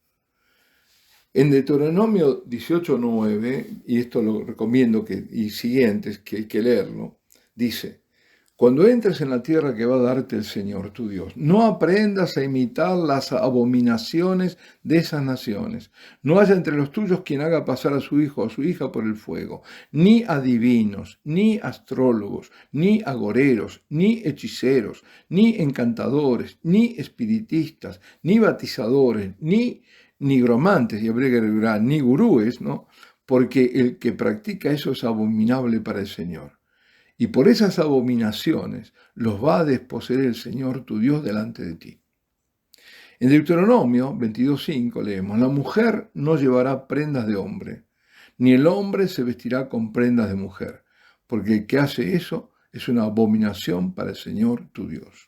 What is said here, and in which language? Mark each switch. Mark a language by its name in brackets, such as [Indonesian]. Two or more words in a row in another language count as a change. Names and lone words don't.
[Spanish] En Deuteronomio 18:9, y esto lo recomiendo y siguientes, que hay que leerlo, dice: cuando entres en la tierra que va a darte el Señor tu Dios, no aprendas a imitar las abominaciones de esas naciones. No haya entre los tuyos quien haga pasar a su hijo o a su hija por el fuego, ni adivinos, ni astrólogos, ni agoreros, ni hechiceros, ni encantadores, ni espiritistas, ni batizadores, ni nigromantes, y habría que agregar ni gurúes, ¿no? Porque el que practica eso es abominable para el Señor. Y por esas abominaciones los va a desposeer el Señor tu Dios delante de ti. En Deuteronomio 22:5 leemos: la mujer no llevará prendas de hombre, ni el hombre se vestirá con prendas de mujer, porque el que hace eso es una abominación para el Señor tu Dios.